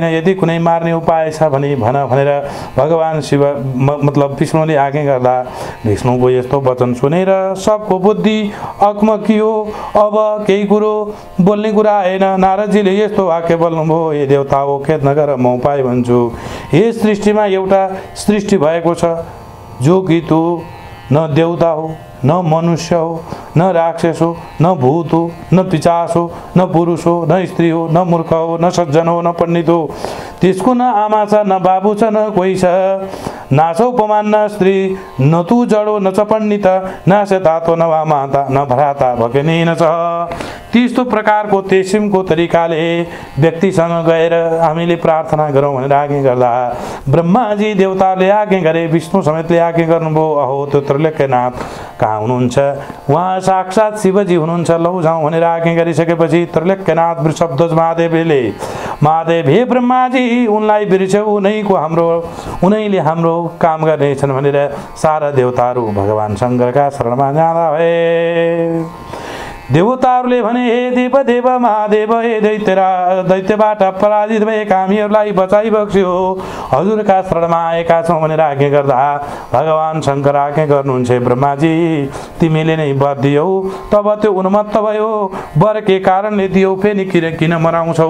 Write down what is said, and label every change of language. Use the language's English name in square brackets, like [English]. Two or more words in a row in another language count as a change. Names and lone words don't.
[Nepali] यदि कुनै मार्ने उपाय छ भने भन भनेर भगवान शिव मतलब विष्णुले आज्ञा गर्दा विष्णुको यस्तो वचन सुनेर सबको बुद्धि अकमकियो। अब केही कुरो बोल्ने कुरा आएन। नारदजीले यस्तो वाक्य बोल्नुभयो, हे देवता हो, खेद नगर, म उपाय भन्छु। हे सृष्टिमा एउटा सृष्टि भएको छ जो कि तू न देवता हो, न मनुष्य हो, न राक्षस हो, न भूत हो, न पिचास हो, न पुरुष हो, न स्त्री हो, न मूर्ख हो, न सज्जन हो, न पण्डित हो। त्यसको न आमा छ, न बाबु छ, न कोही छ, न छ उपमान, न स्त्री, न तू जडो, न च पण्डित, न से तातो, न वा माता, न भ्राता, भकेनी न छ। त्यस्तो प्रकारको तेसिमको तरिकाले व्यक्तिसँग गएर हामीले प्रार्थना गरौँ भनेर आज्ञा गर्दा ब्रह्माजी देवताले आज्ञा गरे, विष्णु समेतले आज्ञा गर्नुभयो। अहो त्यो त्रैलोक्यनाथ कहाँ हुनुहुन्छ? उहाँ साक्षात शिवजी हुनुहुन्छ, लौ जाउँ भनेर आज्ञा गरिसकेपछि त्रैलोक्यनाथ वृषभध्वज महादेव हे ब्रह्माजी, उनलाई बिर्स्यौ, उनैले हाम्रो काम गर्नेछन् भनेर सारा देवताहरू भगवान शङ्करका शरणमा जाँदा भए। देवताहरूले भने, हे देव महादेव, हे दैत्यबाट पराजित भएका हामीहरूलाई बचाइ बक्स्यो, हजुरका शरणमा आएका छौँ भनेर आज्ञा गर्दा भगवान शङ्कर आज्ञा गर्नुहुन्छ, ब्रह्माजी तिमीले नै वर दियौ। तब त्यो उन्मत्त भयो, वर के कारणले दियौ, फेरि किन मराउँछौ?